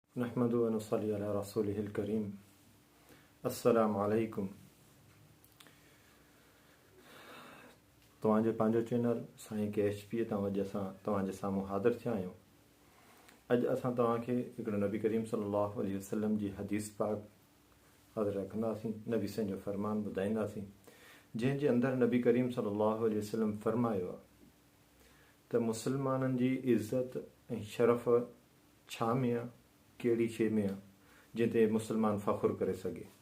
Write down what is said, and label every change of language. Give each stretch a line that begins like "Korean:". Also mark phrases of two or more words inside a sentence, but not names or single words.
Arabic: نحمده ونصلي على رسوله الكريم. السلام عليكم.
Sindhi: तव्हांजो पंहिंजो चैनल साईं KHP तव्हांजे तव्हांजे साम्हूं हाज़िर थिया आहियूं। अॼु असां तव्हांखे हिकिड़ो नबी करीम
Arabic: صلى الله عليه وسلم
Sindhi: जी हदीस पाक हाज़िर रखंदासीं। नबी साईं जो फ़रमान ॿुधाईंदासीं, जंहिंजे अंदरि नबी करीम
Arabic: صلى الله عليه وسلم
Sindhi: फ़रमायो आहे त मुस्लमाननि जी इज़त ऐं शरफ़ छा में आहे, कहिड़ी शइ में आहे जंहिं ते मुस्लमान फ़ख़ुरु करे सघे।